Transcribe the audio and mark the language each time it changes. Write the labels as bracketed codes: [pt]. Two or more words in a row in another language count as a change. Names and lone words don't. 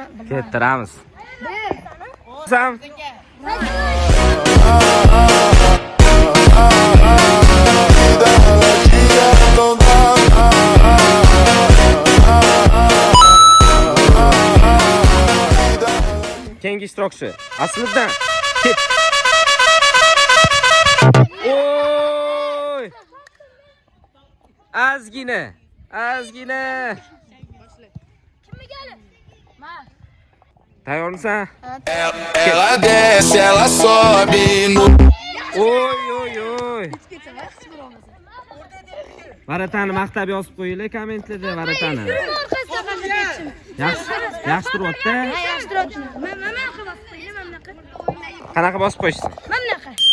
[uz] Kettiramiz. Sam. Keyingi ishtirokchi. Aslidan ket. Oy! Azgina. Kimga keldi? Men. Tayyormisan? [pt] Ela desce, ela sobe no. [uz] Oy. Varatani maqtab yozib qo'yinglar kommentlarda varatani. Yaxshi turyapti. Yaxshi turibdi. Men qilib qo'ydim, men bunaqa. Qanaqa bosib qo'yishsin? Men bunaqa.